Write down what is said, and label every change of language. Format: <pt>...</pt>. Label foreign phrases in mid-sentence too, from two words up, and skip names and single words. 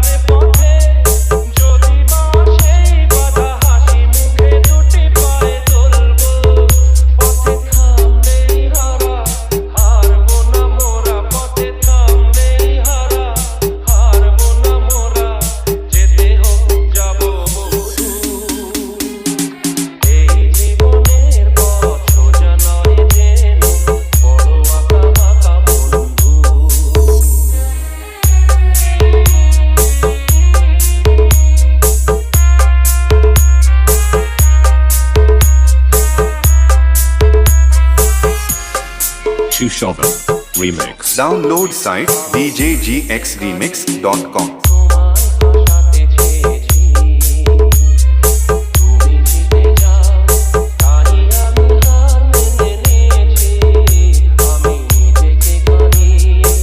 <bn>পথে যদি বা সেই বাধা হাসি মুখে দুটি পায়ে চলবো পথে থামলেই হারা হারবো না মোরা পথে থামলেই হারা হারবো না মোরা যেতে হোক যাবো বহুদূর এই জীবনের পথ সোজা নয় যেন বড় আঁকা বাঁকা বন্ধু</bn> <en>Chushovan Remix. Download site djgxremix.com.</en> <bn>তোমায় ভাসাতে চেয়েছি তুমি জিতে যাও তাই আমি হার মেনে নিয়েছি আমি নিজেকে কাঁদিয়ে</bn>